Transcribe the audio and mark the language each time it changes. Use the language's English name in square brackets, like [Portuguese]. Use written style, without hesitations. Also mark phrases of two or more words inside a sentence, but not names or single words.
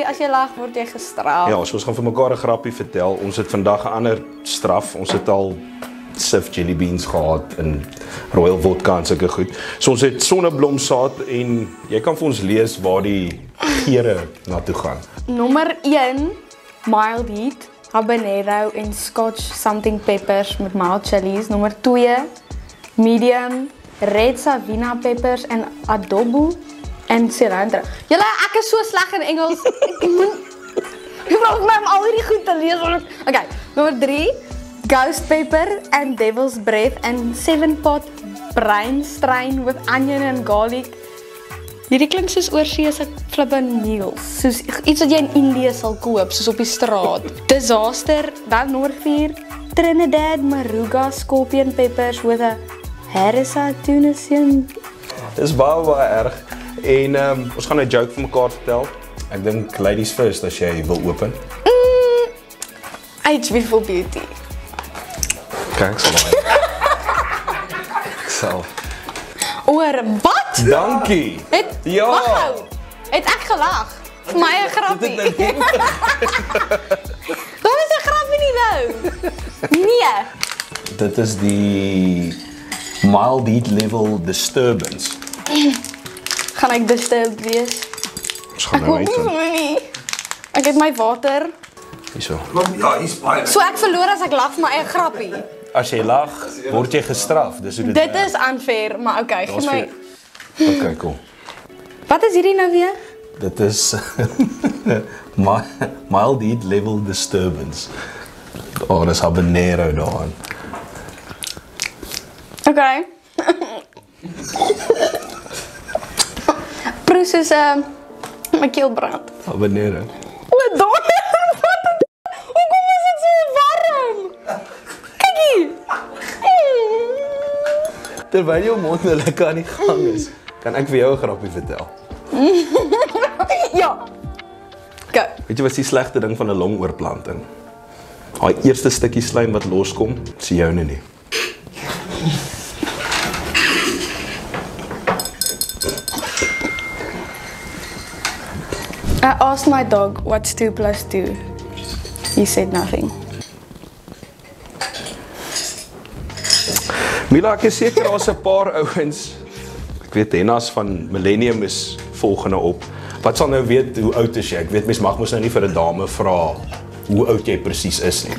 [Afrikaans] As jy lag, word jy gestraf. Ja, so ons gaan vir mekaar 'n grappie vertel. Ons het vandag 'n ander straf. Ons het al Sif jelly beans gehad en Royal vodka en sulke goed. So ons het sonneblomsaad en jy kan vir ons lees waar die geure na toe gaan. Nommer 1, [English] mild heat, habanero en scotch something peppers met mild chilies. Nommer 2, medium, red savina peppers en adobo en cilantro. [Afrikaans] Julle, ek is so sleg in Engels. Ek probeer my om al hierdie goed te lees. Okay, nommer 3, [English] ghost pepper and devil's breath and 7-pot brine strain with onion and garlic. [Afrikaans] Hierdie klink soos oorseese flippin meals. Soos iets wat jy in Indië sal koop, soos op die straat. Disaster, dan nommer 4, [English] Trinidad Maruga scorpion peppers with a harissa tunisian. [Afrikaans] Dis baie erg. En ons gaan 'n joke vir mekaar vertel. Ek dink [English] ladies first [Afrikaans] as jy wil open. [English] H Beautiful Beauty. [Afrikaans] Kyk, ek sal maar. Ek sal. Oor wat? Dankie. Ja. Wag gou. Het ek gelag? Vir my 'n grappie. Wat is 'n grappie nie nou? Nee. Dit is die [English] mild heat level disturbance. [Afrikaans] Gaan ek disturbed wees? Ons gaan Ek nou hoop uit. nie. Ek het my water. Hierso. Ja, hier's baie. So ek verloor as ek lag vir my eie grappie. As jy lag, word jy gestraf. Dis hoe dit Dit is unfair, maar okay, gee my. Okay, cool. Wat is hierdie nou weer? Dit is [English] mild heat level disturbance. [Afrikaans] Oh, dis habanero daarin. Okay. Proes is my keel brand. Habanero. O, donder. Hoekom is dit so warm? Kykie. Terwyl jou mond nou lekker aan die gang is, kan ek vir jou 'n grappie vertel. Ja. Go. Weet jy wat is die slegste ding van 'n longoorplanting? Daai eerste stukkie slijm wat loskom, is joune nie. [English] I asked my dog, what's 2 plus 2? He said nothing. [Afrikaans] Mila, ek is seker daar's 'n paar ouens, ek weet Hennas van Millennium is volgende op. Wat sal nou weet hoe oud is jy? Ek weet mens mag mos nou nie vir 'n dame vra hoe oud jy presies is nie.